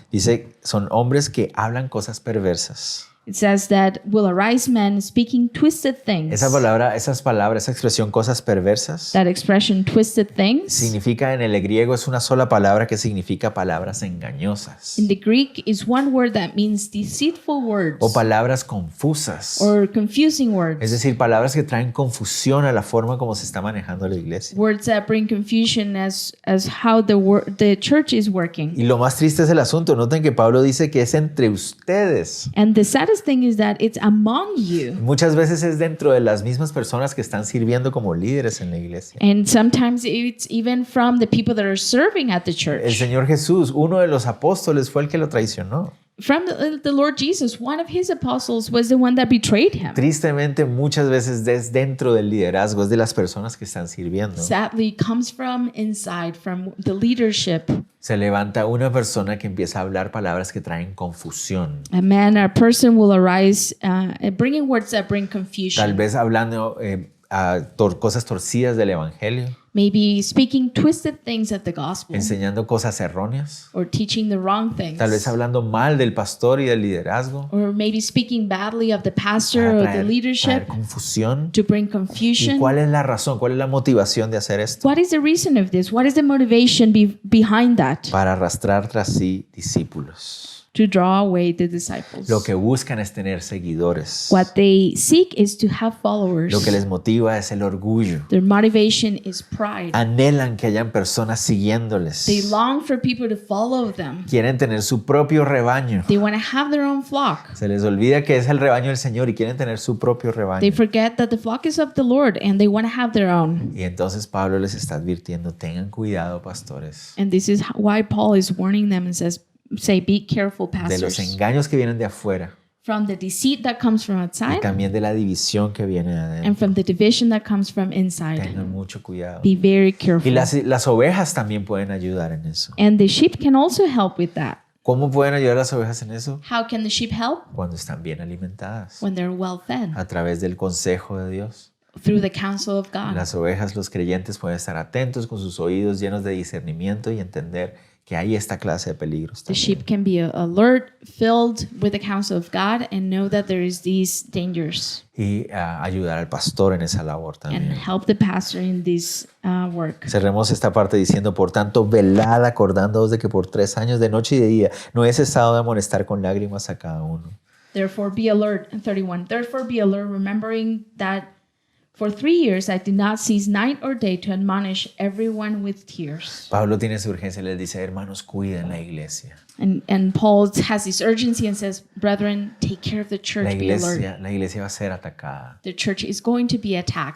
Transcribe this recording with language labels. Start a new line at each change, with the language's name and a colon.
Spanish: Dice, son hombres que hablan cosas perversas.
English: It says that will arise men speaking twisted things.
Spanish: Esas palabras, esa expresión cosas perversas,
English: That expression, twisted things,
Spanish: significa en el griego es una sola palabra que significa palabras engañosas
English: in the Greek is one word that means deceitful words
Spanish: o palabras confusas.
English: or confusing words.
Spanish: Es decir, palabras que traen confusión a la forma como se está manejando la iglesia.
English: Words that bring confusion as how the church is working.
Spanish: Y lo más triste es el asunto. Noten que Pablo dice que es entre ustedes.
English: And the saddest thing is that it's among you.
Spanish: Muchas veces es dentro de las mismas personas que están sirviendo como líderes en la iglesia.
English: And sometimes it's even from the people that are serving at the
Spanish: El
English: church.
Spanish: Señor Jesús, uno de los apóstoles, fue el que lo traicionó.
English: From the Lord Jesus, one of his apostles was the one that betrayed him.
Spanish: Tristemente, muchas veces es dentro del liderazgo, es de las personas que están sirviendo.
English: Sadly, comes from inside, from the leadership.
Spanish: Se levanta una persona que empieza a hablar palabras que traen confusión.
English: A person will arise bringing words that bring
Spanish: Tal
English: confusion.
Spanish: vez hablando cosas torcidas del evangelio,
English: Maybe speaking twisted things of the gospel
Spanish: enseñando cosas erróneas,
English: or teaching the wrong things.
Spanish: tal vez hablando mal del pastor y del liderazgo,
English: Or maybe speaking badly of the pastor
Spanish: para
English: or the
Spanish: traer
English: leadership
Spanish: confusión.
English: to bring
Spanish: ¿Y
English: confusion.
Spanish: cuál es la razón? ¿Cuál es la motivación de hacer esto?
English: What is the reason of this? What is the motivation behind that?
Spanish: Para arrastrar tras sí discípulos.
English: To draw away the disciples.
Spanish: Lo que buscan es tener seguidores.
English: What they seek is to have followers.
Spanish: Lo que les motiva es el orgullo.
English: Their motivation is pride.
Spanish: Anhelan que hayan personas siguiéndoles.
English: They long for people to follow them.
Spanish: Quieren tener su propio rebaño.
English: They want to have their own flock.
Spanish: Se les olvida que es el rebaño del Señor y quieren tener su propio rebaño.
English: They forget that the flock is of the Lord and they want to have their own.
Spanish: Y entonces Pablo les está advirtiendo, tengan cuidado, pastores,
English: And this is why Paul is warning them and say, be careful,
Spanish: de los
English: pastors,
Spanish: engaños que vienen de afuera
English: from the deceit that comes from
Spanish: y
English: outside
Spanish: también de la división que viene de
English: and
Spanish: adentro.
English: from the division that comes from inside.
Spanish: Tengan mucho cuidado.
English: Be very
Spanish: Y
English: careful.
Spanish: las ovejas también pueden ayudar en eso.
English: And the sheep can also help with that.
Spanish: ¿Cómo pueden ayudar las ovejas en eso?
English: How can the sheep help?
Spanish: Cuando están bien alimentadas,
English: When they're well fed
Spanish: a través del consejo de Dios.
English: through the counsel of God.
Spanish: Las ovejas, los creyentes pueden estar atentos con sus oídos llenos de discernimiento y entender que hay esta clase de peligros
English: The
Spanish: también.
English: sheep can be alert, filled with the counsel of God, and know that there is these dangers,
Spanish: Y ayudar al pastor en esa labor
English: and
Spanish: también.
English: help the pastor in this work.
Spanish: Cerremos esta parte diciendo, por tanto, velad acordándoos de que por 3 años de noche y de día no he cesado de amonestar con lágrimas a cada uno.
English: Therefore be alert, 31. Therefore be alert, remembering that for 3 years I did not cease night or day to admonish everyone with tears.
Spanish: Pablo tiene su urgencia y les dice, hermanos, cuiden la iglesia.
English: And Paul has this urgency and says, brethren, take care of the church, be alert.
Spanish: La iglesia va a ser atacada
English: The church is going to be attacked